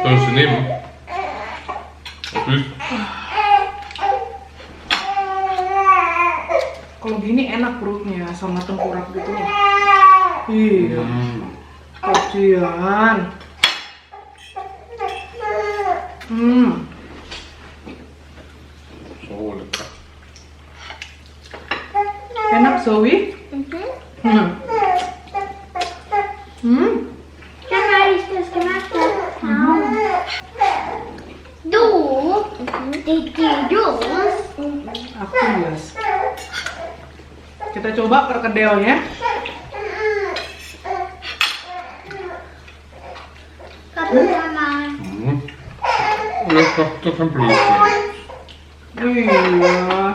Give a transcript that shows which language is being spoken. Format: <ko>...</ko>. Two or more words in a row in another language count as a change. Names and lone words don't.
<de>sie nehmen. Und süß.</de> <id>Kalau gini enak perutnya sama tengkorak gitu. Iya. Kasihan.</id> <de>So lecker.</de> <id>Enak Zoe?</id> <de>Schau mal, wie ich das gemacht habe. Du, du.</de> <id>Aku bias. Kita coba perkedelnya. Kamu sama.</id> <de>Das ist ein Blödsinn.</de> <id>Iya.</id>